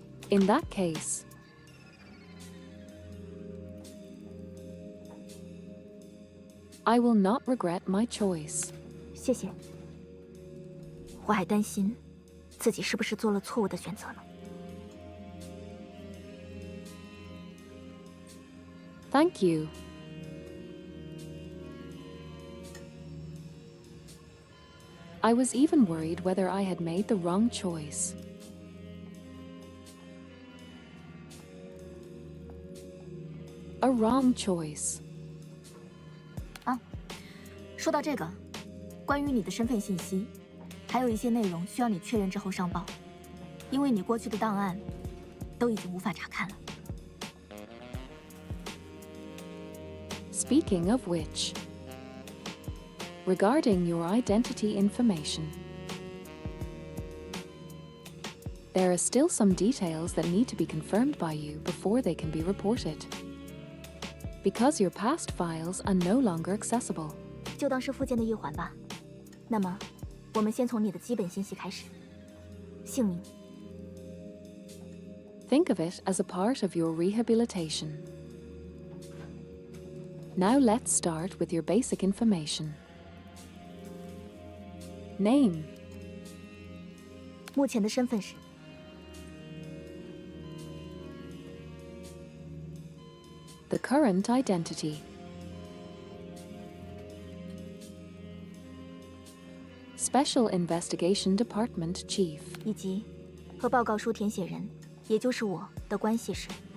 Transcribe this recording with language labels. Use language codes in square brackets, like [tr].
[en] In that case, I will not regret my choice. [zh] 谢谢。我还担心自己是不是做了错误的选择呢。 [en] Thank you. I was even worried whether I had made the wrong choice. A wrong choice. [zh] 说到这个，关于你的身份信息，还有一些内容需要你确认之后上报，因为你过去的档案都已经无法查看了。 [en] Speaking of which, regarding your identity information, there are still some details that need to be confirmed by you before they can be reported, because your past files are no longer accessible. [zh] 就当是附件的一环吧。那么，我们先从你的基本信息开始。姓名。 [en] Think of it as a part of your rehabilitation. Now let's start with your basic information. Name. [zh] 目前的身份是 [en] The current identity. Special Investigation Department Chief. [zh] 以及和报告书填写人，也就是我的关系是。